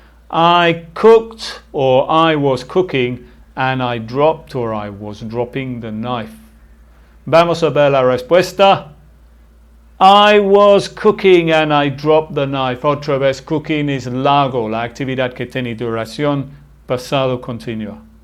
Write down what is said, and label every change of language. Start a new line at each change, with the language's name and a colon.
English: I cooked or I was cooking and I dropped or I was dropping the knife.
Spanish: Vamos a ver la respuesta.
English: I was cooking and I dropped the knife.
Spanish: Otra vez, cooking es largo, la actividad que tiene duración, pasado continuo.